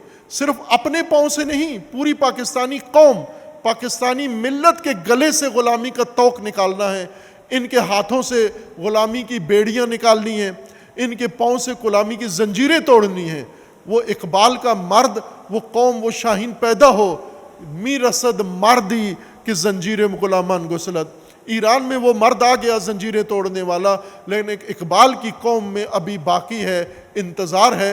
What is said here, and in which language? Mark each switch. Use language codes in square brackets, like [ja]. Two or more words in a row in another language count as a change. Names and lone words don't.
[ur] صرف اپنے پاؤں سے نہیں، پوری پاکستانی قوم، پاکستانی ملت کے گلے سے غلامی کا طوق نکالنا ہے. ان کے ہاتھوں سے غلامی کی بیڑیاں نکالنی ہیں، ان کے پاؤں سے غلامی کی زنجیریں توڑنی ہیں. وہ اقبال کا مرد، وہ قوم، وہ شاہین پیدا ہو. [fa] می رسد مردی کہ زنجیر غلامان گسلت. [ur] ایران میں وہ مرد آ گیا زنجیریں توڑنے والا، لیکن ایک اقبال کی قوم میں ابھی باقی ہے، انتظار ہے.